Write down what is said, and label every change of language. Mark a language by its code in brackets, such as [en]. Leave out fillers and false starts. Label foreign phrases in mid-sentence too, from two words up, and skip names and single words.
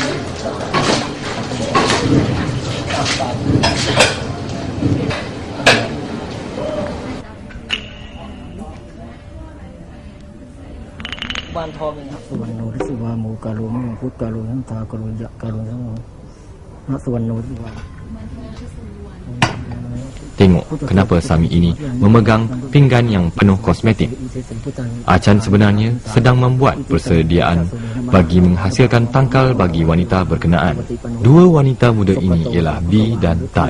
[th] บ้านทองนะครับ [pi] สุวรรณโนทิสุวาโมกาโลมพุทธกาโลทั้งตากาโลยะกาโลทั้งนะสุวรรณโนทิสุวา [ms] Tengok kenapa Sami ini memegang pinggan yang penuh kosmetik. Achan sebenarnya sedang membuat persediaan bagi menghasilkan tangkal bagi wanita berkenaan. Dua wanita muda ini ialah B dan Tai.